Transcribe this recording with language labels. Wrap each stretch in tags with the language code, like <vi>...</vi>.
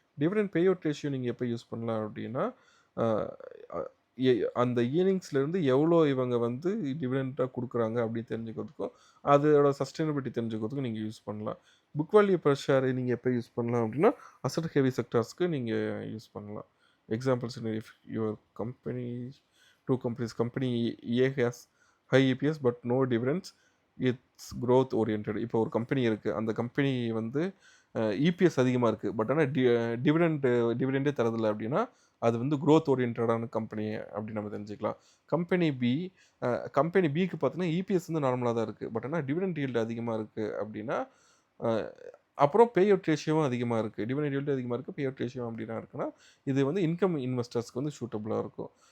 <ta>Dividend pay out ratio நீங்கள் எப்போ use பண்ணலாம் அப்படின்னா, அஹ், அ- அந்த இயர்னிங்ஸ்லேருந்து எவ்வளோ இவங்க வந்து டிவிடெண்ட்டாக கொடுக்குறாங்க அப்படின்னு தெரிஞ்சுக்கிறதுக்கும், அதோட சஸ்டைனபிலிட்டி தெரிஞ்சுக்கிறதுக்கும் நீங்கள் யூஸ் பண்ணலாம். புக் வேல்யூ பெர் ஷேர் நீங்கள் எப்போ யூஸ் பண்ணலாம் அப்படின்னா, அசட் ஹெவி செக்டார்ஸ்க்கு நீங்கள் யூஸ் பண்ணலாம்.</ta> <en>Examples, if your company, two companies, company A has high EPS but no dividends, it's growth oriented.</en> <ta>இப்போ ஒரு கம்பெனி இருக்குது, அந்த கம்பெனி வந்து இபிஎஸ் அதிகமாக இருக்குது, பட் ஆனால் டிவிடெண்டே தரதில்லை அப்படின்னா, அது வந்து growth ஓரியன்டான கம்பெனி அப்படின்னு நம்ம தெரிஞ்சுக்கலாம். கம்பெனி பி கம்பெனி பிக்கு பார்த்தீங்கன்னா இபிஎஸ் வந்து நார்மலாக தான் இருக்குது, பட் ஆனால் டிவிடெண்ட் ஈல்டு அதிகமாக இருக்குது அப்படின்னா, அஹ், அப்புறம் பே அவுட் ரேஷியோவும் அதிகமாக இருக்குது, டிவிடெண்ட் ஈல்டு அதிகமாக இருக்குது, பே அவுட் ரேஷியோ அப்படின்னா இருக்குன்னா, இது வந்து இன்கம் இன்வெஸ்டர்ஸ்க்கு வந்து சூட்டபுளாக இருக்கும்.</ta>